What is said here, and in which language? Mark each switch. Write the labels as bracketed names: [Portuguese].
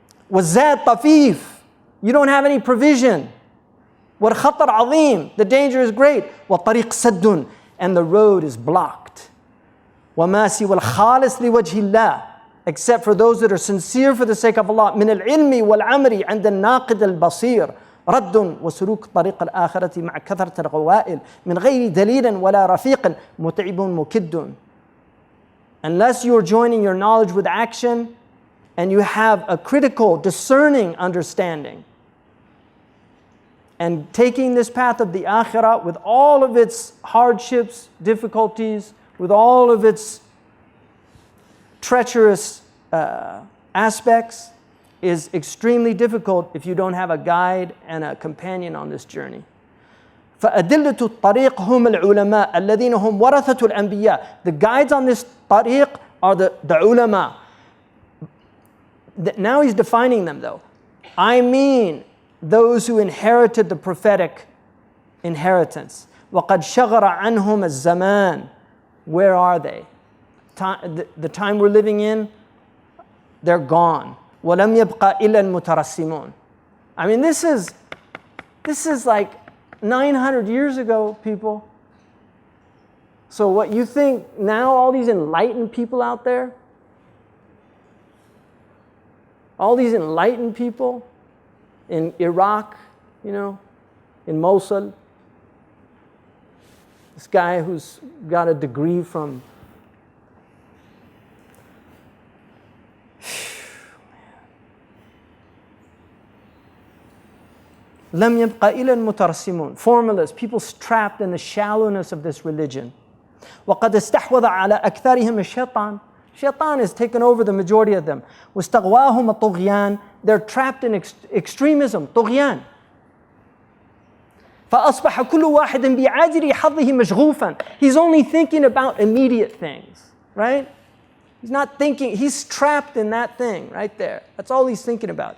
[Arabic] وَالزَّادْ طَفِيفٌ. [English] You don't have any provision. [Arabic] وَالْخَطَرْ عَظِيمٌ. [English] The danger is great. [Arabic] وَالطَّرِيقُ سَدٌّ. [English] And the road is blocked. [Arabic] وَمَا سِوَى الْخَالِصِ لِوَجْهِ اللَّهِ. [English] Except for those that are sincere for the sake of Allah. [Arabic] مِنَ الْعِلْمِ وَالْعَمْرِ عند الناقد البصير. رد وسلوك طريق الآخرة مع كثرة الغوائل من غير دليل ولا رفيق متعب مكد. [English] Unless you're joining your knowledge with action and you have a critical, discerning understanding and taking this path of the akhirah with all of its hardships, difficulties, with all of its treacherous aspects, is extremely difficult if you don't have a guide and a companion on this journey. [Arabic] فأدلة الطريق هم العلماء الذين هم ورثة الأنبياء. [English] The guides on this tariq are the ulama. Now he's defining them though. I mean those who inherited the prophetic inheritance. [Arabic] وقد شغر عنهم الزمان. [English] Where are they? The time we're living in, they're gone. [Arabic] وَلَمْ يَبْقَى إِلَّا الْمُتَرَسِّمُونَ. [English] I mean, this is like 900 years ago, people. So what you think now, all these enlightened people out there, all these enlightened people in Iraq, you know, in Mosul, this guy who's got a degree from [Arabic] لم يبقى إلا المترسمون. [English] Formalists, people trapped in the shallowness of this religion. [Arabic] وقد استحوذ على أكثرهم الشيطان. [English] Shaitan has taken over the majority of them. [Arabic] واستغواهم الطغيان. [English] They're trapped in extremism, طغيان. [Arabic] فأصبح كل واحد بعاجل حظه مشغوفا. [English] He's only thinking about immediate things, right? He's not thinking, he's trapped in that thing right there. That's all he's thinking about.